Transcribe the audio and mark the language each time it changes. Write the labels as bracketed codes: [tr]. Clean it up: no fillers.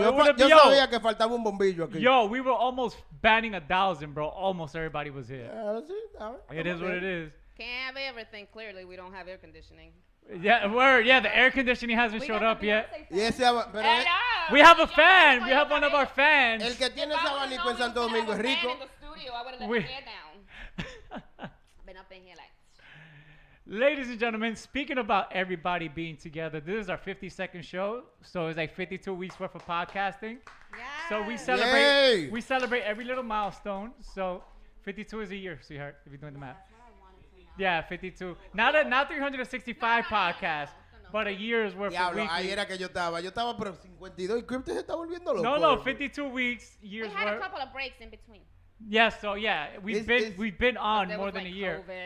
[es] Yo sabía que faltaba un bombillo aquí. [en] Yo, we were almost banning 1,000, bro. Almost everybody was here. It is what it is. Can't have everything. Clearly, we don't have air conditioning. Yeah, the air conditioning hasn't showed up yet. Yes, [es] pero [en] we have a fan. We have one of our fans. [es] El que tiene ese abanico en Santo Domingo es rico. [en] In the studio, I would have let the hair down. Been up in here like. Ladies and gentlemen, speaking about everybody being together, this is our 52nd show. So it's like 52 weeks worth of podcasting. So we celebrate every little milestone. So 52 is a year, sweetheart, if you're doing the math. Yeah, 52. Not 365 podcasts, but a year's worth of weekly. [es] Ahí era que yo estaba pero 52 y Crypto se está volviendo loco. [en] No, 52 weeks, years We had worth. a couple of breaks in between. Yeah, so yeah, we've been on more than a year.